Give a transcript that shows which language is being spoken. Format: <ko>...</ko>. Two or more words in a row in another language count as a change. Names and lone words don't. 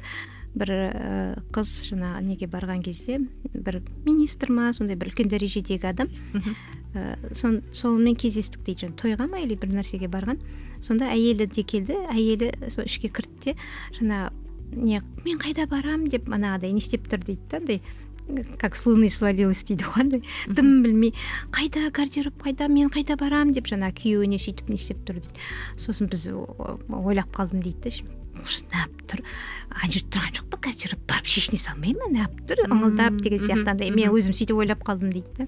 <kk>Бір қыз жаңа неге барған кезде, бір министр ма, сондай бір үлкен дәрежедегі адам, сонымен кездестік дейді, тойға ма или бір нәрсеге барған. Сонда әйелі де келді, әйелі сол ішке кірді де, жаңа мен қайда барам деп манағыдай не істеп тұр дейді, андай</kk> <ru>как с луны свалилась</ru> <kk>дейді ғой, дым білмей қайда гардероб, қайда мен қайда барам деп жаңа күйеуіне сөйтіп не істеп тұр дейді. Сосын біз ойлап қалдым дейді, неғып тұр, ана жерде тұрған жоқ па, гардероб барып шешіне салмай ма, неғып тұр, ыңылдап деген сияқтандай, мен өзім сөйтіп ойлап қалдым дейді.</kk>